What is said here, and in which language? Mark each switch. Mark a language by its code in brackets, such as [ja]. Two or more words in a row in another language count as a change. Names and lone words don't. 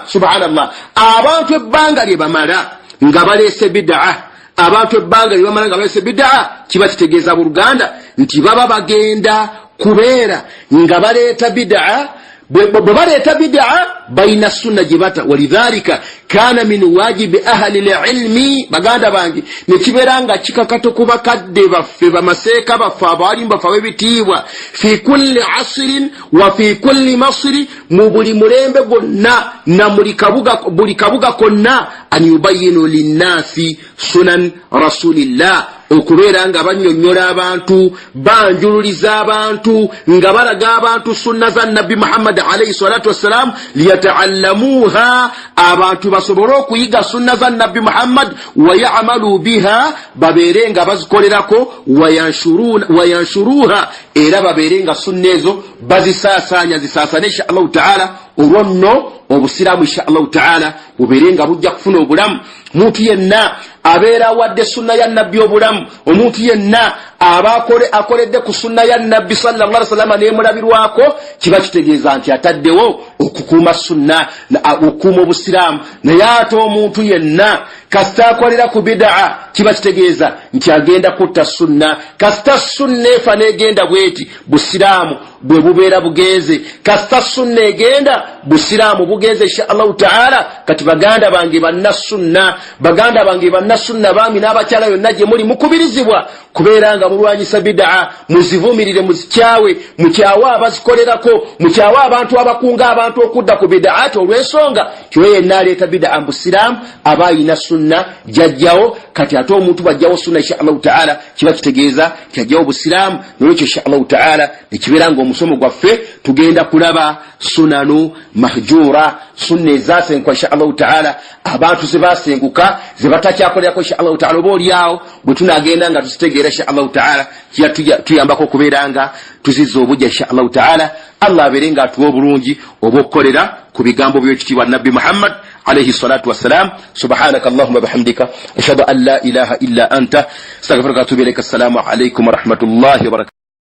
[ar] subhanallah. [lg] abantu ebbanga lye bamala nga baleese bid'a, abantu ebbanga lye bamala nga baleese bid'a, kiba kitegeeza buluganda nti baba bagenda kubeera nga baleeta bid'a. bwe baleeta bid'a bayina sunna gye bata. [ar] ولذلك كان من واجب أهل العلم, [lg] baganda bange nekibeera nga kikakato ku bakadde baffe bamaseeka baffe abaalimu baffe ab'ebitiibwa [ar] في كل عصر وفي كل مصر, [lg] mu buli mulembe gwonna na buli kabuga konna [ar] أن يبينوا للناس سنن رسول الله, [lg] okubeera nga bannyonnyola abantu banjululiza abantu nga balaga abantu sunna za nabbi Muhammad [ar] عليه الصلاة والسلام ليتعلمها [lg] abantu basobole okuyiga sunna za nabbi Muhammad [ar] ويعملوا بها [lg] babeere nga bazikolerako wayanshuruha era babeere nga sunna ezo bazisaasanya zisaasane [ar] إن شاء الله تعالى [lg] olwonno obusiraamu [ar] إن شاء الله تعالى [lg] bubeere nga bujja kufuna obulamu muntu yenna abeera wadde sunna ya nabbi obulamu omuntu yenna akoledde ku sunna ya nabbi [ar] صلى الله عليه وسلم [lg] neemulabirwako kiba kitegeeza nti ataddewo okukuuma sunna okukuuma obusiraamu naye ate omuntu yenna kasita akolera ku bid'a kiba kitegeeza nti agenda kutta sunna kasita sunna efa negenda bweti busiraamu bwe bubeera bugenze kasita sunna egenda busiraamu bugenze [ar] إن شاء الله تعالى [lg] kati baganda bange banna sunna baami n'abakyala yonna gye muli mukubirizibwa kubeera nga mulwanyisa bid'a muzivumirire muzikyawe mukyawa abazikolerako mukyawa abantu abakunga abantu okudda ku bid'a olw'ensonga kyoye yenna aleeta bid'a busiraamu aba ayina sunna jajjawo kati ate omuntu bajjawo sunna [ar] إن شاء الله تعالى [lg] kiba kitegeeza kyajjawo busiraamu nolwekyo [ar] إن شاء الله تعالى [lg] nekibeera nga omusomo gwaffe tugenda kulaba [ar] سنن مهجورة [lg] sunna ezasenguka [ar] إن شاء الله تعالى [lg] abantu zebasenguka zebatakyakolerako [ar] إن شاء الله تعالى [lg] oba oliawo bwe tunagenda nga tuzitegeera [ar] إن شاء الله تعالى [lg] tuyambako okubeera nga tuzizza obujja [ar] إن شاء الله تعالى [lg] Allah abeere nga atuwa obulungi oba okukolera ku bigambo by'ekitiibwa nabbi Muhammad [ar] عليه الصلاة والسلام سبحانك اللهم وبحمدك أشهد أن لا إله إلا أنت أستغفرك وأتوب إليك السلام عليكم ورحمة الله وبركاته